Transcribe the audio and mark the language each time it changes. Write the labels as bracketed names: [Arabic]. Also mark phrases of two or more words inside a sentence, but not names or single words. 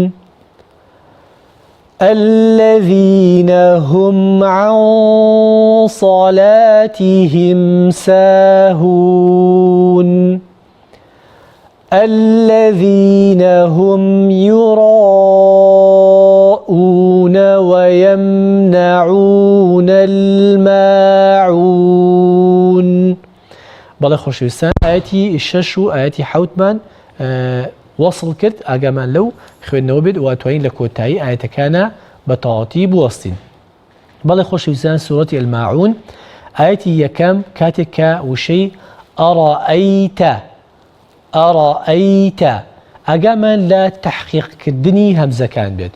[Arabic] الذين هم عن صلاتهم ساهون الذين هم يراءون ويمنعون الماعون. [Central Kurdish] بەڵێ خۆشەویستان ئاەتی 6 و ئاەتی 7مان وەصل کرد ئاگامان لەو خوێندنەوە بێت و ئەتوانین لە کۆتایی ئاەتەکانە بە تەواوەتی بوەستین. بەڵێ خۆشەویستان سوورەتی ئەلماعون ئاەتی یەکەم کاتێک کە وشەی ئەڕائەیتە ئەڕائەیتە ئاگامان لە تەحقیقکردنی هەمزەکان بێت.